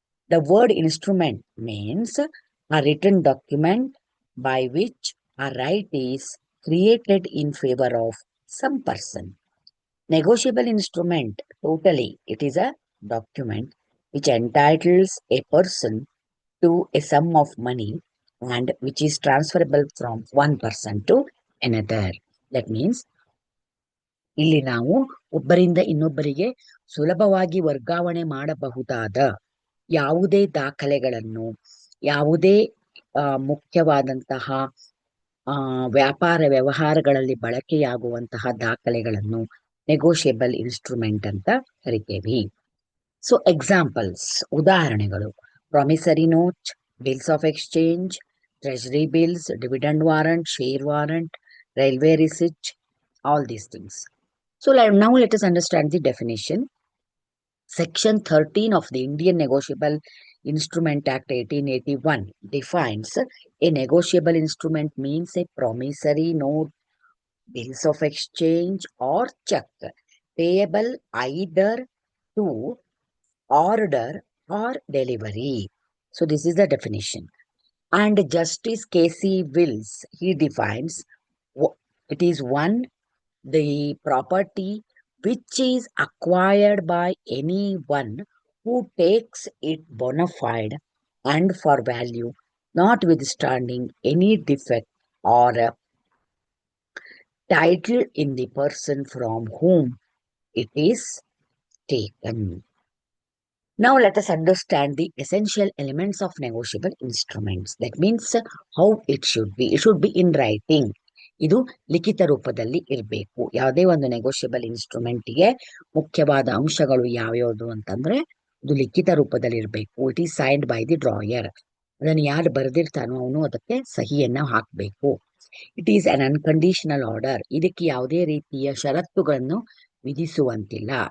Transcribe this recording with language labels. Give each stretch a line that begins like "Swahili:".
English: The word instrument means a written document by which a right is created in favor of some person. Negotiable instrument, totally, it is a document which entitles a person to a sum of money and which is transferable from one person to another. That means
Kannada: ಇಲ್ಲಿ ನಾವು ಒಬ್ಬರಿಂದ ಇನ್ನೊಬ್ಬರಿಗೆ ಸುಲಭವಾಗಿ ವರ್ಗಾವಣೆ ಮಾಡಬಹುದಾದ ಯಾವುದೇ ದಾಖಲೆಗಳನ್ನು ಯಾವುದೇ ಮುಖ್ಯವಾದಂತಹ ವ್ಯಾಪಾರ ವ್ಯವಹಾರಗಳಲ್ಲಿ ಬಳಕೆಯಾಗುವಂತಹ ದಾಖಲೆಗಳನ್ನು ನೆಗೋಷಿಯಬಲ್ ಇನ್ಸ್ಟ್ರೂಮೆಂಟ್ ಅಂತ ಕರಿತೇವೆ.
English: so examples,
Kannada: ಉದಾಹರಣೆಗಳು:
English: Promissory note, bills of exchange, treasury bills, dividend warrant, share warrant, railway receipt, all these things. So now let us understand the definition. Section 13 of the Indian Negotiable Instrument Act 1881 defines a negotiable instrument means a promissory note, bills of exchange or check payable either to order or delivery. So this is the definition. And Justice K.C. Wills, he defines it is one, the property which is acquired by anyone who takes it bona fide and for value, notwithstanding any defect or title in the person from whom it is taken. Now let us understand the essential elements of negotiable instruments. That means how it should be. It should be in writing.
Kannada: ಇದು ಲಿಖಿತ ರೂಪದಲ್ಲಿ ಇರಬೇಕು. ಯಾವುದೇ ಒಂದು negotiable ಇನ್ಸ್ಟ್ರೂಮೆಂಟ್ಗೆ ಮುಖ್ಯವಾದ ಅಂಶಗಳು ಯಾವ್ಯಾವುದು ಅಂತಂದ್ರೆ ಇದು ಲಿಖಿತ ರೂಪದಲ್ಲಿ ಇರಬೇಕು.
English: It is signed by the drawer.
Kannada: ಅದನ್ನು ಯಾರು ಬರೆದಿರ್ತಾನೋ ಅವನು ಅದಕ್ಕೆ ಸಹಿಯನ್ನ ಹಾಕಬೇಕು.
English: It is an unconditional order.
Kannada: ಇದಕ್ಕೆ ಯಾವುದೇ ರೀತಿಯ ಷರತ್ತುಗಳನ್ನು ವಿಧಿಸುವಂತಿಲ್ಲ.